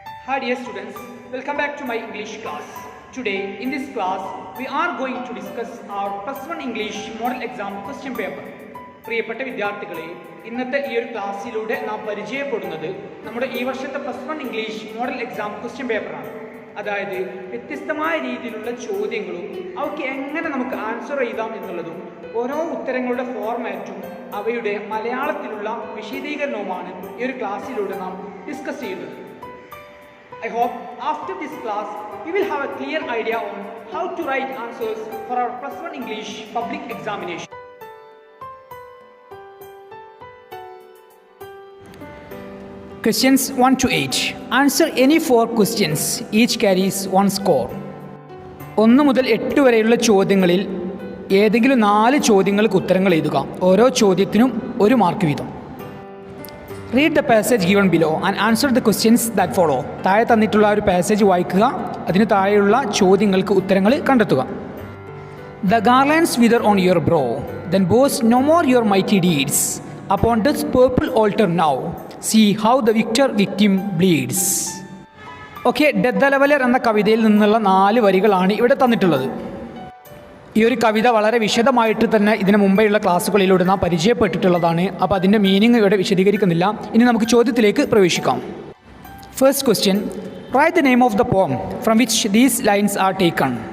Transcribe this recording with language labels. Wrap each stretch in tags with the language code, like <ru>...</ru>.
<en>Hi dear students, welcome back to my English class. Today in this class we are going to discuss our plus 1 English model exam question paper.</en> <ml>പ്രിയപ്പെട്ട വിദ്യാർത്ഥികളെ, ഇന്നത്തെ ഈ ഒരു ക്ലാസ്സിലൂടെ നാം പരിചയപ്പെടുന്നത് നമ്മുടെ ഈ വർഷത്തെ plus 1 English model exam question പേപ്പറാണ്. അതായത് വ്യത്യസ്തമായ രീതിയിലുള്ള ചോദ്യങ്ങളും അവയ്ക്ക് എങ്ങനെ നമുക്ക് ആൻസർ എഴുതാം എന്നുള്ളതും ഓരോ ഉത്തരങ്ങളുടെ ഫോർമാറ്റും അവയുടെ മലയാളത്തിലുള്ള വിശദീകരണവുമാണ് ഈ ഒരു ക്ലാസ്സിലൂടെ നാം ഡിസ്കസ് ചെയ്യുന്നത്.</ml> <en>I hope after this class we will have a clear idea on how to write answers for our plus 1 English public examination. Questions 1 to 8. Answer any 4 questions. Each carries 1 score.</en> <ml>1 മുതൽ 8 വരെയുള്ള ചോദ്യങ്ങളിൽ ഏതെങ്കിലും 4 ചോദ്യങ്ങൾക്ക് ഉത്തരങ്ങൾ എഴുതുക. ഓരോ ചോദ്യത്തിനും 1 മാർക്ക് വീതം.</ml> <en>Read the passage given below and answer the questions that follow.</en> <ml>താഴെ തന്നിട്ടുള്ള ഒരു പാസേജ് വായിക്കുക, അതിന് താഴെയുള്ള ചോദ്യങ്ങൾക്ക് ഉത്തരങ്ങൾ കണ്ടെത്തുക.</ml> <en>The garlands wither on your brow, then boast no more your mighty deeds. Upon this purple altar now, see how the victim bleeds.</en> <ml>Okay, death the leveller എന്ന കവിതയിൽ നിന്നുള്ള 4 വരികളാണ് ഇവിടെ തന്നിട്ടുള്ളത്. ഈ ഒരു കവിത വളരെ വിശദമായിട്ട് തന്നെ ഇതിന് മുമ്പെയുള്ള ക്ലാസ്സുകളിലൂടെ നാം പരിചയപ്പെട്ടിട്ടുള്ളതാണ്. അപ്പോൾ അതിൻ്റെ മീനിങ് ഇവിടെ വിശദീകരിക്കുന്നില്ല. ഇനി നമുക്ക് ചോദ്യത്തിലേക്ക് പ്രവേശിക്കാം.</ml> <en>First question, right the name of the poem from which these lines are taken.</en>